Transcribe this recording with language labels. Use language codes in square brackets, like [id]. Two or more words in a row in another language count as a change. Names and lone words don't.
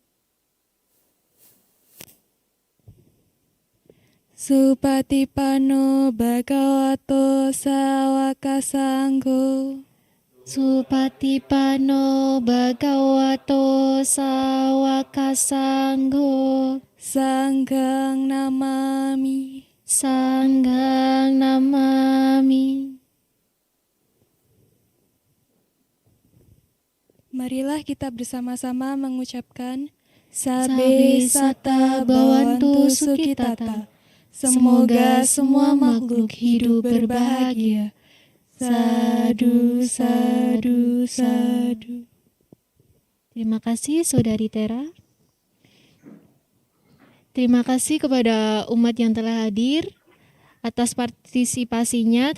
[pi] Supatipanno bhagavato sawaka sangho. Supatipanno bhagavato sawaka sangho. Sanghang namami. Sanghang namami. [id] Marilah kita bersama-sama mengucapkan [pi] Sabe sata bawantu sukitata. [id] Semoga semua makhluk hidup berbahagia. [pi] Sadu, sadu, sadu. [id] Terima kasih Saudari Tera. Terima kasih kepada umat yang telah hadir atas partisipasinya.